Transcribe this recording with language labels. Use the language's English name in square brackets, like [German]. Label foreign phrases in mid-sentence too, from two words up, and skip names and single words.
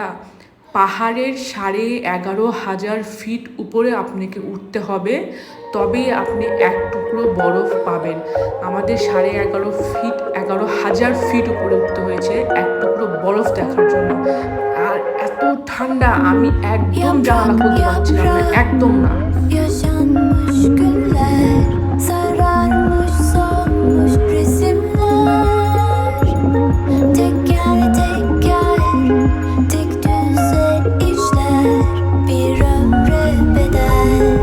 [Bangla] পাহাড়ের 11,500 ফিট উপরে আপনাকে উঠতে হবে, তবে আপনি এক টুকরো বরফ পাবেন। আমাদের 11,500 ফিট উপরে উঠতে হয়েছে এক টুকরো বরফ দেখার জন্য। আর এত ঠান্ডা, আমি একদম জানালা খুলতে পারছিলাম না, একদম না। [Turkish] yaşanmış günler, sararmış solmuş resimler. Teker teker, tek düze işler, bir ömre bedel.